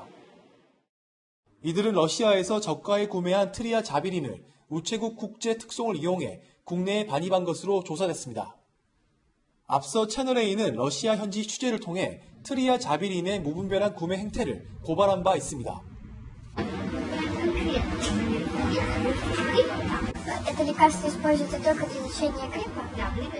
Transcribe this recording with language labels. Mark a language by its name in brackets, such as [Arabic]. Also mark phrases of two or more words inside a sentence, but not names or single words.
[Korean] 이들은 러시아에서 저가에 구매한 트리아자비린을 우체국 국제 특송을 이용해 국내에 반입한 것으로 조사됐습니다. 앞서 채널A는 러시아 현지 취재를 통해 트리아자비린의 무분별한 구매 행태를 고발한 바 있습니다. [Russian] Это лекарство используется только для лечения гриппа? Да,